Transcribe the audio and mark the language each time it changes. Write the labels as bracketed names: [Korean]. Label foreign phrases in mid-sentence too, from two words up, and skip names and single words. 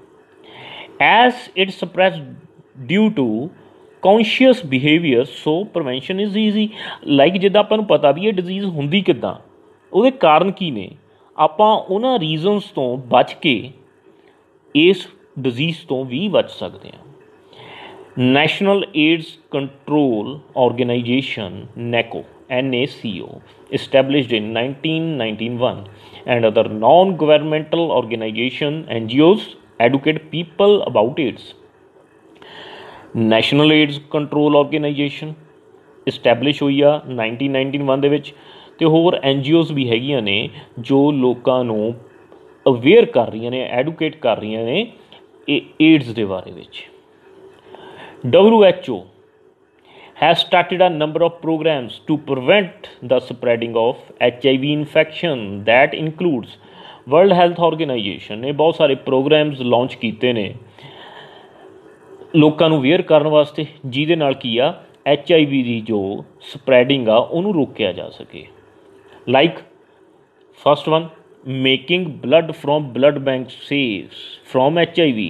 [English] As it spreads due to conscious behaviour so prevention is easy. [Punjabi] ਲਾਈਕ ਜਿੱਦਾਂ ਆਪਾਂ ਨੂੰ ਪਤਾ ਵੀ ਇਹ ਡਿਜ਼ੀਜ਼ ਹੁੰਦੀ ਕਿੱਦਾਂ, ਉਹਦੇ ਕਾਰਨ ਕੀ ਨੇ, ਆਪਾਂ ਉਹਨਾਂ ਰੀਜ਼ਨਸ ਤੋਂ ਬਚ ਕੇ ਇਸ ਡਿਜ਼ੀਜ਼ ਤੋਂ ਵੀ ਬਚ ਸਕਦੇ ਹਾਂ। [English] ਨੈਸ਼ਨਲ ਏਡਜ਼ ਕੰਟਰੋਲ ਆਰਗੇਨਾਈਜੇਸ਼ਨ NACO established in 1991 and other non-governmental organization NGOs educate people about AIDS. [Punjabi] National AIDS Control Organization establish ਹੋਈ ਆ 1991 ਦੇ ਵਿੱਚ, ਅਤੇ ਹੋਰ NGOs ਵੀ ਹੈਗੀਆਂ ਨੇ ਜੋ ਲੋਕਾਂ ਨੂੰ ਅਵੇਅਰ ਕਰ ਰਹੀਆਂ ਨੇ, ਐਡੂਕੇਟ ਕਰ ਰਹੀਆਂ ਨੇ ਏਡਜ਼ ਦੇ ਬਾਰੇ ਵਿੱਚ। [English] WHO has started a number of programs to prevent the spreading of HIV infection that includes [Punjabi] World Health Organization ਨੇ ਬਹੁਤ ਸਾਰੇ [English] programs launch [Punjabi] ਕੀਤੇ ਨੇ ਲੋਕਾਂ ਨੂੰ ਅਵੇਅਰ ਕਰਨ ਵਾਸਤੇ, ਜਿਹਦੇ ਨਾਲ ਕੀ ਆ HIV ਦੀ ਜੋ ਸਪਰੈਡਿੰਗ ਆ ਉਹਨੂੰ ਰੋਕਿਆ ਜਾ ਸਕੇ। [English] Like first one, making blood from blood bank saves from HIV.